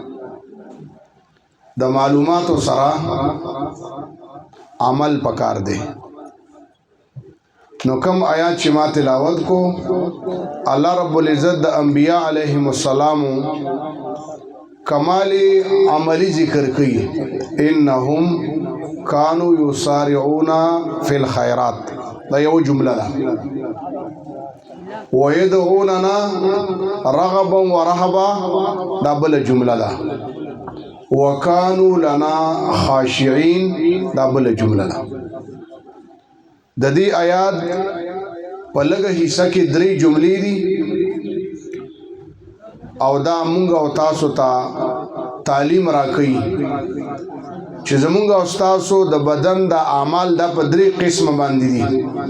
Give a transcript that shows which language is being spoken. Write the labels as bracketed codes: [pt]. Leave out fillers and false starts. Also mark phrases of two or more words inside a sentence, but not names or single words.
[ps] د معلوماتو سره عمل پکار دی. نو کم آیات چې ما تلاوت کو، الله رب العزت د انبیاء [ar] علیهم السلام [ps] کمال عملی ذکر کړي. [ar] انهم كانوا يسارعون في الخيرات، [ps] دا یو جمله ده. [ar] ويدعوننا رغبا ورهبا، [ps] دا بل جمله ده. [ar] وكانوا لنا خاشعين، [ps] دا بل جمله ده. د دې آیات په لږه حصہ کې درې جملې دي او دا مونږ او تاسو ته تعلیم راکوي چې زمونږ او تاسو د بدن د اعمال دا په درې قسم باندې دي.